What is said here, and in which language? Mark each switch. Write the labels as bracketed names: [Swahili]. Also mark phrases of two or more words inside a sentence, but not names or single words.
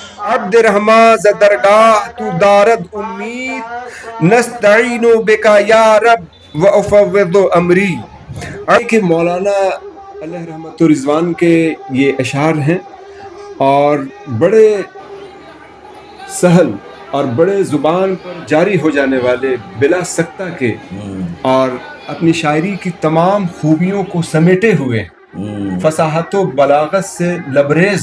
[Persian] عبد رحمٰ ز درگاہ تو دارد امید [Arabic] نستعین بکا یا رب و افوض امری. [Urdu] کہ مولانا علیہ رحمت و رضوان کے یہ اشعار ہیں اور بڑے سہل اور بڑے زبان پر جاری ہو جانے والے، بلا سکتہ کے، اور اپنی شاعری کی تمام خوبیوں کو سمیٹے ہوئے، فصاحت و بلاغت سے لبریز.